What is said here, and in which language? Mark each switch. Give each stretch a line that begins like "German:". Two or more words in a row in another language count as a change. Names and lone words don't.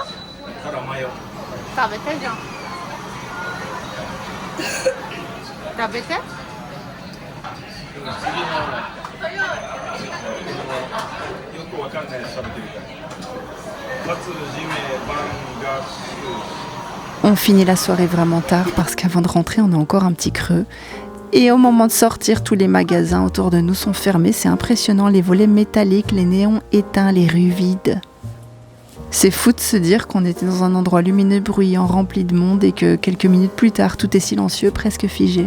Japanese: 食べてじゃん。食べて。よくわかんないやつ食べてるから。カツ、ジメ、パン、ガス。
French: On finit la soirée vraiment tard parce qu'avant de rentrer, on a encore un petit creux. Et au moment de sortir, tous les magasins autour de nous sont fermés. C'est impressionnant, les volets métalliques, les néons éteints, les rues vides. C'est fou de se dire qu'on était dans un endroit lumineux, bruyant, rempli de monde et que quelques minutes plus tard, tout est silencieux, presque figé.